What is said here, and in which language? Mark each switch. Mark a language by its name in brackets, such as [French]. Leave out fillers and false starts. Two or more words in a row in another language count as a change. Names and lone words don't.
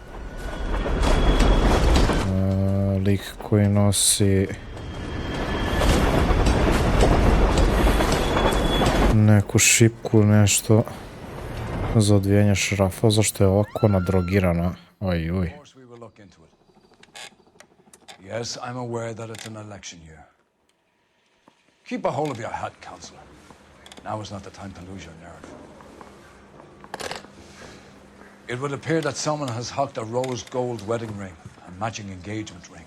[Bosnian] Lik koji nosi neku šipku, nešto za odvijanje šrafa, zašto je ovako nadrogirana. Oj. [English] Yes, I'm aware that it's an election year. Keep a hold of your hat, Counselor. Now is not the time to lose your nerve. It would appear that someone has hocked a rose gold wedding ring and matching engagement ring.